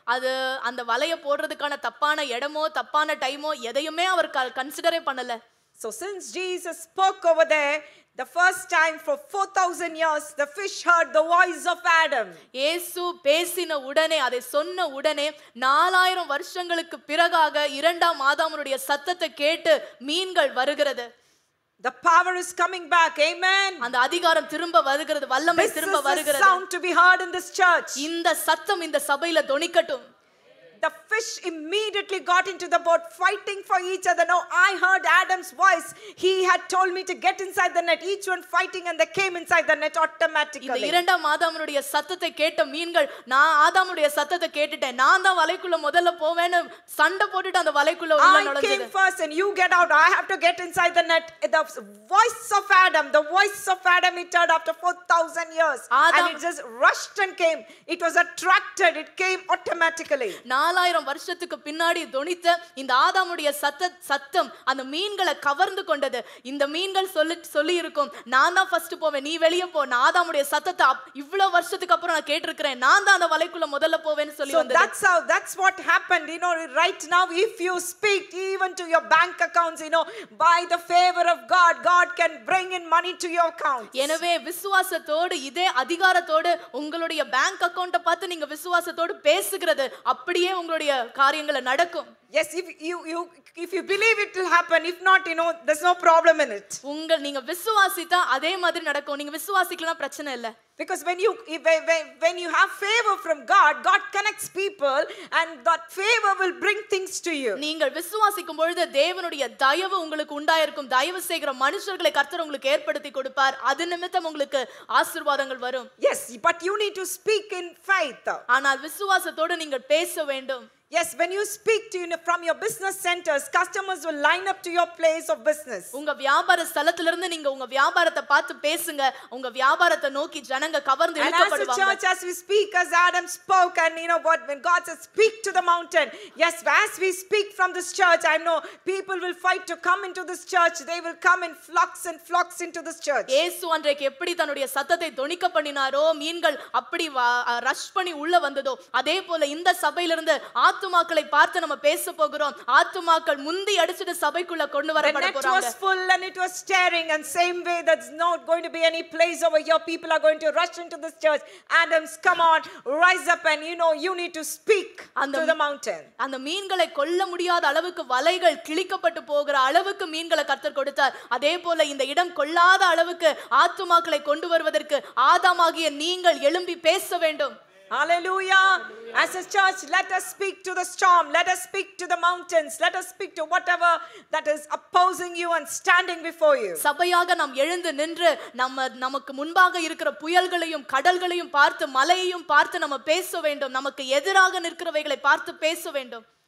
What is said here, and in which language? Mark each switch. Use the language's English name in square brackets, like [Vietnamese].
[Tamil] அது அந்த வலைய போடுறதுக்கான தப்பான இடமோ தப்பான டைமோ எதையுமே அவர் கன்சிடரே பண்ணல. [English] So since Jesus spoke over there, the first time for 4,000 years, the fish heard the voice of Adam. [Tamil] இயேசு பேசின உடனே, அதை சொன்ன உடனே 4000 வருஷங்களுக்கு பிறகாக இரண்டாம் ஆதாமுடைய சத்தத்தை கேட்டு மீன்கள் வருகிறது. [English] The power is coming back. Amen. [Tamil] அந்த அதிகாரம் திரும்ப வருகிறது, வல்லமை திரும்ப வருகிறது. [English] This is the sound to be heard in this church. [Tamil] இந்த சத்தம் இந்த சபையில தொனிக்கட்டும். [English] The fish immediately got into the boat, fighting for each other. Now I heard Adam's voice. He had told me to get inside the net. Each one fighting, and they came inside the net automatically. [Tamil] இந்த இரண்டாம் ஆதாமுடைய சத்தத்தை கேட்ட மீன்கள், நான் ஆதாமுடைய சத்தத்தை கேட்டுட்டேன், நான் தான் வலைக்குள்ள முதல்ல போவேன்னு சண்டை போட்டுட்டு அந்த வலைக்குள்ள உள்ள நுழைஞ்சது. [English] I came first and you get out. I have to get inside the net. The voice of Adam, it heard after 4,000 years. And it just rushed and came. It was attracted. It came automatically. [Tamil] 4000 வருஷத்துக்கு பின்னாடி தொனித்த இந்த ஆதாமுடைய சத்தம் அந்த மீன்களை கவர்ந்து கொண்டது. இந்த மீன்கள் சொல்லி இருக்கும், நான் தான் ஃபர்ஸ்ட் போவேன், நீ வெளியே போ. நான் ஆதாமுடைய சத்தத்தை இவ்வளவு வருஷத்துக்கு அப்புறம் நான் கேட்டிருக்கிறேன், நான் தான் அந்த வலைக்குள்ள முதல்ல போவேன்னு சொல்லி வந்தது. [English] So that's what happened. You know, right now if you speak even to your bank accounts, you know, by the favor of God, God can bring in money to your account. [Tamil] எனவே விசுவாசத்தோடு இதே அதிகாரத்தோடு உங்களுடைய bank அக்கவுண்ட பார்த்து நீங்க விசுவாசத்தோடு பேசுகிறது அப்படியே உங்களுடைய காரியங்களை நடக்கும். [English] Yes, if you believe it will happen. If not, you know, there's no problem in it. [Tamil] நீங்க விசுவாசித்தா அதே மாதிரி நடக்கும். நீங்க விசுவாசிக்கலனா பிரச்சனை இல்ல. [English] Because when you have favor from God, God connects people and that favor will bring things to you. [Tamil] நீங்கள் விசுவாசிக்கும் பொழுது தேவனுடைய தயவு உங்களுக்கு உண்டாயிருக்கும். தயவு செய்கிற மனுஷர்களை கர்த்தர் உங்களுக்கு ஏற்படுத்தி கொடுப்பார். அது நிமித்தம் உங்களுக்கு ஆசீர்வாதங்கள் வரும். [English] Yes, but you need to speak in faith. [Tamil] ஆனால் விசுவாசத்தோடு நீங்கள் பேச வேண்டும். [English] Yes, when you speak to from your business centers, customers will line up to your place of business. [Tamil] உங்க வியாபார ஸ்தலத்துல இருந்து நீங்க உங்க வியாபாரத்தை பார்த்து பேசுங்க. உங்க வியாபாரத்தை நோக்கி ஜனங்க கவர்ந்து [English] And as a [Tamil] இழுக்கப்படுவாங்க. [English] church, as we speak, as Adam spoke, and you know what, when God says, speak to the mountain. Yes, as we speak from this church, I know people will fight to come into this church. They will come in flocks and flocks into this church. [Tamil] இயேசு அன்றைக்கு எப்படி தன்னுடைய சத்தத்தை தொனிக்க பண்ணினாரோ, மீன்கள் அப்படி rush பண்ணி உள்ள வந்ததோ, அதே போல இந்த சபையிலிருந்து ஆத்துமாக்களை பார்த்து நம்ம பேச போகிறோம். ஆத்துமாக்கள் முந்தி அடிச்சிட்டு சபைக்குள்ள கொண்டு வரப்பட [English] The net [Tamil] போறாங்க. [English] was full and it was staring, and same way that's not going to be any place over here. People are going to rush into this church. Adams, come on, rise up, and you know you need to speak to the mountain. [Tamil] அந்த மீன்களை கொல்ல முடியாத அளவுக்கு வலைகள் கிழிக்கப்பட்டு போகிற அளவுக்கு மீன்களை கர்த்தர் கொடுத்தார். அதே போல இந்த இடம் கொள்ளாத அளவுக்கு ஆத்துமாக்களை கொண்டு வருவதற்கு ஆதாமாகிய நீங்கள் எழும்பி பேச வேண்டும். Hallelujah. [English] As a church, let us speak to the storm. Let us speak to the mountains. Let us speak to whatever that is opposing you and standing before you. [Tamil] சபையாக நாம் எழுந்து நின்று நமக்கு முன்பாக இருக்கிற புயல்களையும் கடல்களையும் பார்த்து மலையையும் பார்த்து நம்ம பேச வேண்டும். நமக்கு எதிராக நிற்கிறவைகளை பார்த்து பேச வேண்டும்.